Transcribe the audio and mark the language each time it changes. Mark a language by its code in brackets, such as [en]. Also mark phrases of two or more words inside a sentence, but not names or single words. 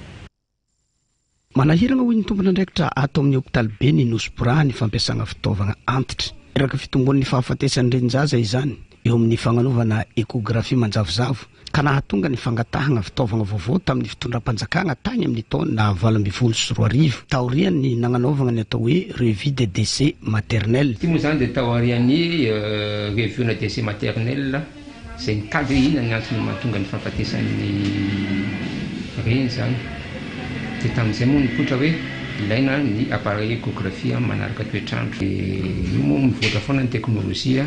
[mg] Manahirana hoy ny tompona andraikitra ato amin'ny hôpitaly be ny Nosbra ny fampiasana fitaovana antitra. Iraka fitomboan'ny fahafatesan'ny renin-jaza izany eo amin'ny fagnanovana échographie manjavozavo ka nahatonga ny fangatahana fitaovana vaovao tamin'ny fitondram-panjakana tany amin'ny taona 2024 taorian'ny nagnanaovana ny atao hoe [fr] revue de décès maternel. [mg] Ity moa zany dia taorian'ny revue na [fr] décès maternel [mg] izay nikady inona ny antony mahatonga ny fahafatesan'ny reny zany dia tamin'izay moa nipoitra hoe ilaina ny [fr] appareil échographie [mg] manaraka toetrandro io moa mivoatra foana ny teknôlôjia.